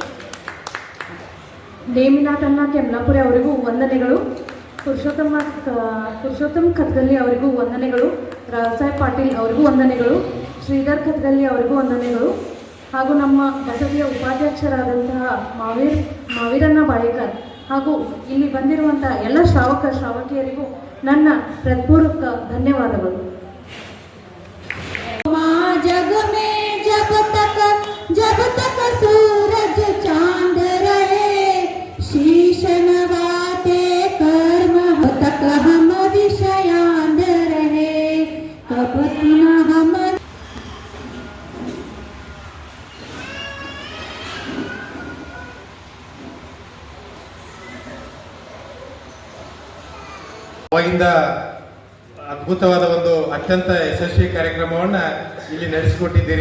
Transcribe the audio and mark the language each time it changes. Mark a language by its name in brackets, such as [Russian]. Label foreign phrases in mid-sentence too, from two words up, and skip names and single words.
[Kannada] ನೇಮಿನಾಥನ್ನ ಕೆಮ್ಲಾಪುರಿ ಅವರಿಗೂ ವಂದನೆಗಳು, ಪುರುಷೋತ್ತಮ್ ಖತ್ಗಲ್ಲಿ ಅವರಿಗೂ ವಂದನೆಗಳು, ರಾವ್ಸಾಹೇಬ್ ಪಾಟೀಲ್ ಅವರಿಗೂ ವಂದನೆಗಳು, ಶ್ರೀಧರ್ ಖತ್ಗಲ್ಲಿ ಅವರಿಗೂ ವಂದನೆಗಳು, ಹಾಗೂ ನಮ್ಮ ಬಸದಿಯ ಉಪಾಧ್ಯಕ್ಷರಾದಂತಹ ಮಾವೀರಣ್ಣ ಬಾಳೇಕರ್ ಹಾಗೂ ಇಲ್ಲಿ ಬಂದಿರುವಂತಹ ಎಲ್ಲ ಶ್ರಾವಕಿಯರಿಗೂ ನನ್ನ ಹೃತ್ಪೂರ್ವಕ ಧನ್ಯವಾದಗಳು. [Hindi] जग में जब तक सूरज चांद रहे, शीश नवाते कर्म तक हम विषयांद रहे, कब हम [Kannada] ಅವಾಗಿಂದ ಅದ್ಭುತವಾದ ಒಂದು ಅತ್ಯಂತ ಯಶಸ್ವಿ ಕಾರ್ಯಕ್ರಮವನ್ನ ಇಲ್ಲಿ ನಡೆಸಿಕೊಟ್ಟಿದ್ದೀರಿ.